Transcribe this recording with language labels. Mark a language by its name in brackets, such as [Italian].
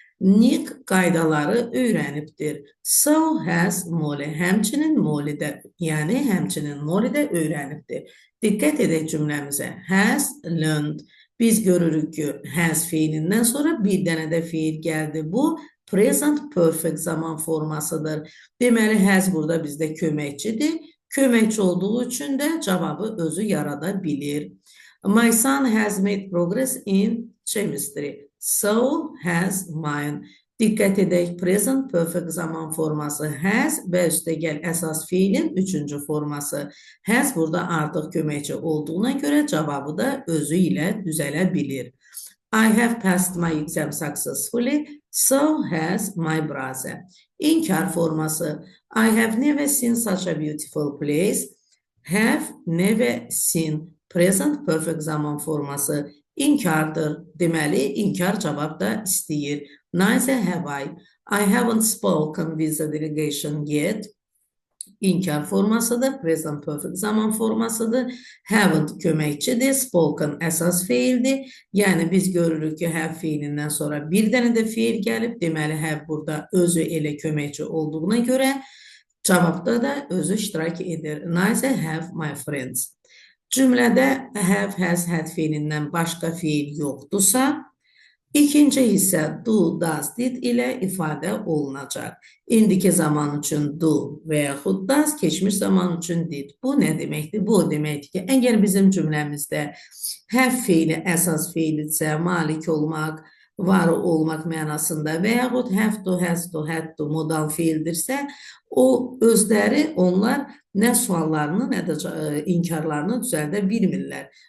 [Azerbaijani] Nick qaydaları öyrənibdir. [English] So has Molly. [Azerbaijani] Həmçinin Molly də, yəni həmçinin Molly də öyrənibdir. Diqqət edək cümləmizə. Has learned. Biz görürük ki, has fiilindən sonra bir dənə də fiil gəldi. Bu, present perfect zaman formasıdır. Deməli, has burada bizdə köməkçidir. Köməkçi olduğu üçün də cavabı özü yarada bilir. [English] My son has made progress in chemistry. So has mine. [Azerbaijani] Diqqət edək, present perfect zaman forması has və üstəgəl əsas fiilin üçüncü forması. Has burada artıq köməkçi olduğuna görə cavabı da özü ilə düzələ bilir. [English] I have passed my exam successfully, so has my brother. [Azerbaijani] İnkar forması. [English] I have never seen such a beautiful place. Have never seen. [Azerbaijani] Present perfect zaman forması inkardır. Deməli, inkar cavab da istəyir. [English] Neither have I. I haven't spoken with the delegation yet. [Azerbaijani] İnkar formasıdır. Present perfect zaman formasıdır. Haven't köməkçidir. Spoken əsas fiildir. Yəni, biz görürük ki, have fiilindən sonra bir dənə də fiil gəlib. Deməli, have burada özü elə köməkçi olduğuna görə cavabda da özü iştirak edir. [English] Neither have my friends. [Azerbaijani] Cümlədə have, has, had fiilindən başqa fiil yoxdursa, ikinci hissə do, does, did ilə ifadə olunacaq. İndiki zaman üçün do və yaxud does, keçmiş zaman üçün did. Bu nə deməkdir? Bu deməkdir ki, əgər bizim cümləmizdə have fiili əsas fiildirsə, malik olmaq, var olmaq mənasında və yaxud have to, has to, had to modal fiildirsə, o özləri, onlar nə suallarını, nə də inkarlarını düzəldə bilmirlər.